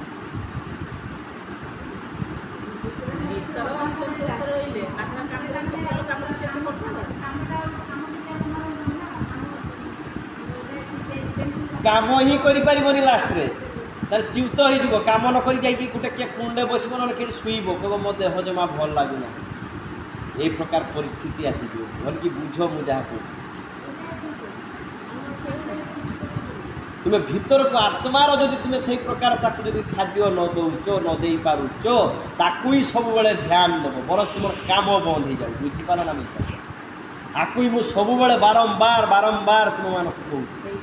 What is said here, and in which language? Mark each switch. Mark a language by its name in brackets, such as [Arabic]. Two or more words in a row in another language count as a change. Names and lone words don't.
[Odia] କାମ ହିଁ କରିପାରିବନି, ଲାଷ୍ଟରେ ତାହେଲେ ଚ୍ୟୁତ ହେଇଯିବ। କାମ ନ କରି ଯାଇକି ଗୋଟେ କିଏ କୁଣ୍ଡେ ବସିବ, ନହେଲେ କେଉଁଠି ଶୋଇବ, କହିବ ମୋ ଦେହ ଜମା ଭଲ ଲାଗୁନାହିଁ। ଏଇ ପ୍ରକାର ପରିସ୍ଥିତି ଆସିଯିବ। ଭଲ କି ବୁଝ ମୁଁ ଯାହା କହୁଛି। ତୁମେ ଭିତରକୁ ଆତ୍ମାର ଯଦି ତୁମେ ସେଇ ପ୍ରକାର ତାକୁ ଯଦି ଖାଦ୍ୟ ନ ଦେଉଛ, ନ ଦେଇପାରୁଛ, ତାକୁ ହିଁ ସବୁବେଳେ ଧ୍ୟାନ ଦେବ, ବରଂ ତୁମର କାମ ବନ୍ଦ ହେଇଯାଉ। ବୁଝିପାର ନା ବୁଝିପାର? ଆକୁ ହିଁ ମୁଁ ସବୁବେଳେ ବାରମ୍ବାର ତୁମମାନଙ୍କୁ କହୁଛି।